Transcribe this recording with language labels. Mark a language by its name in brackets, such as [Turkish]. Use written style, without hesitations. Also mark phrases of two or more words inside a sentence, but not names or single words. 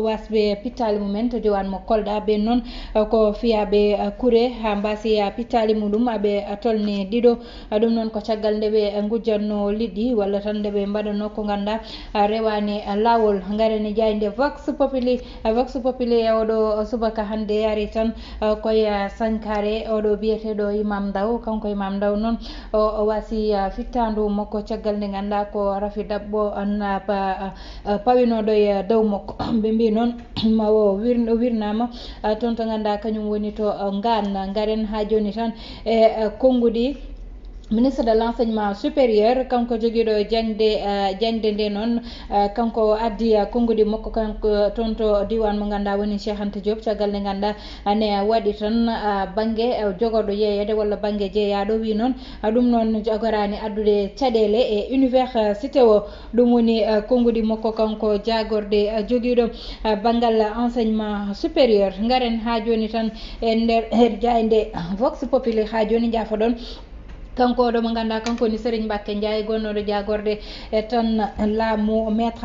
[Fula] wasɓe pittali mumen to diwan mo Kolda ɓe noon ko fiyaɓe kuure ha mbasi pittali muɗum aɓe tolni ɗiɗo ɗum noon ko caggal nde ɓe gujjanno liɗɗi walla tan nde ɓe mbaɗanno ko ganduɗa rewani lawol garani jayde [Latin] vox populi [Fula] e oɗo subaka hande ari tan koye Sankare oɗo biyeteɗo Imam Ndaw kanko Imam Ndaw noon o wasi fittandu makko caggal nde ganduɗa ko Rafi Dabɓo pawinoɗo e dow makko ɓe mbi noon ma o wirnama toon to ganduɗa kañum woni to Ngane garen ha joni tan e konngudi [French] ministre de l'enseignement supérieur [Fula] kanko joguiɗo jangde nde noon kanko addi konngudi makko kanko toon to diwan mo ganduɗa woni Cheikh Anta Diop caggal nde ganduɗa ne waɗi tan banggue jogorɗo yeeyede walla banggue jeeyaɗo wi noon ɗum noon jogorani addude caɗele e université o ɗum woni konngudi makko kanko jagorde joguiɗo banggal [French] enseignement supérieur [Fula] garen ha joni tan e nder jayde [Latin] vox populi [Fula] ha joni jaafoɗon kanko oɗo mo ganduɗa kanko ni Serigne Mbacké Ndiaye gonnoɗo jagorde e tan laamu maître